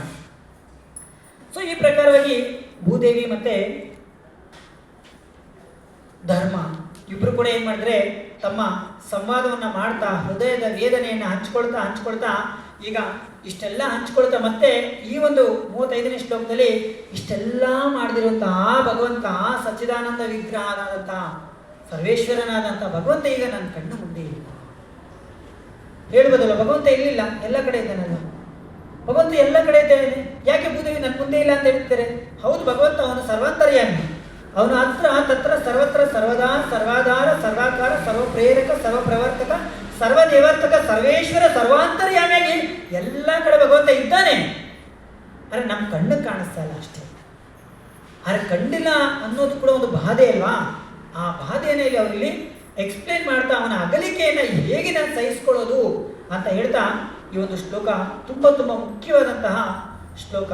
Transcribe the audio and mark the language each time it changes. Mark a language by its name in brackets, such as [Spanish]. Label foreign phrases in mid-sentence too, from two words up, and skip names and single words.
[Kannada] ಸೊ ಈ ಪ್ರಕಾರವಾಗಿ ಭೂದೇವಿ ಮತ್ತು ಧರ್ಮ ಇಬ್ಬರು ಕೂಡ ಏನು ಮಾಡಿದ್ರೆ ತಮ್ಮ ಸಂವಾದವನ್ನು ಮಾಡ್ತಾ ಹೃದಯದ ವೇದನೆಯನ್ನು ಹಂಚ್ಕೊಳ್ತಾ ಈಗ ಇಷ್ಟೆಲ್ಲ ಹಂಚ್ಕೊಳ್ತಾ ಮತ್ತೆ ಈ ಒಂದು 35ನೇ ಶ್ಲೋಕದಲ್ಲಿ ಇಷ್ಟೆಲ್ಲ ಮಾಡದಿರುವಂತಹ ಭಗವಂತ ಸಚ್ಚಿದಾನಂದ ವಿಗ್ರಹನಾದಂತಹ ಸರ್ವೇಶ್ವರನಾದಂಥ ಭಗವಂತ ಈಗ ನನ್ನ ಕಣ್ಣು ಮುಂದೆ ಇಲ್ಲ. ಹೇಳ್ಬೋದಲ್ಲ, ಭಗವಂತ ಇರಲಿಲ್ಲ, ಎಲ್ಲ ಕಡೆ ಇದ್ದಾನಲ್ಲ. ಭಗವಂತ ಎಲ್ಲ ಕಡೆ ಇದ್ದಾನೆ, ಯಾಕೆ ಭೂದೇವಿ ನನ್ನ ಮುಂದೆ ಇಲ್ಲ ಅಂತ ಹೇಳ್ತಾರೆ? ಹೌದು, ಭಗವಂತ ಅವನು ಸರ್ವಾಂತರ್ಯಾಮಿ. ಅವನು [Sanskrit] ಅತ್ರ ತತ್ರ ಸರ್ವತ್ರ ಸರ್ವದಾ [Kannada] ಸರ್ವಾಧಾರ ಸರ್ವಾಕಾರ ಸರ್ವಪ್ರೇರಕ ಸರ್ವಪ್ರವರ್ತಕ ಸರ್ವನಿವರ್ತಕ ಸರ್ವೇಶ್ವರ ಸರ್ವಾಂತರ್ಯಾಮಿಯಾಗಿ ಎಲ್ಲ ಕಡೆ ಭಗವಂತ ಇದ್ದಾನೆ. ಆದರೆ ನಮ್ಮ ಕಣ್ಣು ಕಾಣಿಸ್ತಾ ಇಲ್ಲ ಅಷ್ಟೇ. ಆದರೆ ಕಂಡಿಲ್ಲ ಅನ್ನೋದು ಕೂಡ ಒಂದು ಬಾಧೆ ಅಲ್ವಾ? ಆ ಬಾಧೆಯನ್ನು ಇಲ್ಲಿ ಅವರಲ್ಲಿ ಎಕ್ಸ್ಪ್ಲೇನ್ ಮಾಡ್ತಾ ಅವನ ಅಗಲಿಕೆಯನ್ನು ಹೇಗೆ ನಾನು ಸಹಿಸ್ಕೊಳ್ಳೋದು ಅಂತ ಹೇಳ್ತಾ ಈ ಒಂದು ಶ್ಲೋಕ ತುಂಬ ತುಂಬ ಮುಖ್ಯವಾದಂತಹ ಶ್ಲೋಕ.